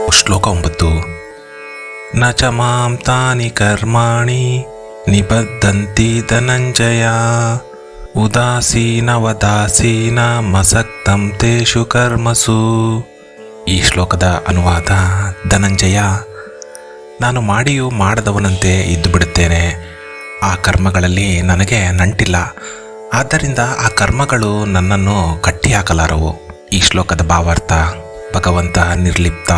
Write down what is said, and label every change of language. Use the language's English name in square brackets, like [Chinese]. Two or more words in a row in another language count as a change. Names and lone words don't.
[Kannada] ಶ್ಲೋಕ 9. [Sanskrit] ನ ಚ ಮಾಂ ತಾನಿ ಕರ್ಮಾಣಿ ನಿಬದ್ಧಂತಿ ಧನಂಜಯ ಉದಾಸೀನವದಾಸೀನ ಮಸಕ್ತಂ ತೇಷು ಕರ್ಮಸು. [Kannada] ಈ ಶ್ಲೋಕದ ಅನುವಾದ: ಧನಂಜಯ, ನಾನು ಮಾಡಿಯೂ ಮಾಡದವನಂತೆ ಇದ್ದು ಬಿಡುತ್ತೇನೆ. ಆ ಕರ್ಮಗಳಲ್ಲಿ ನನಗೆ ನಂಟಿಲ್ಲ, ಆದ್ದರಿಂದ ಆ ಕರ್ಮಗಳು ನನ್ನನ್ನು ಕಟ್ಟಿಹಾಕಲಾರವು. ಈ ಶ್ಲೋಕದ ಭಾವಾರ್ಥ: ಭಗವಂತ ನಿರ್ಲಿಪ್ತ.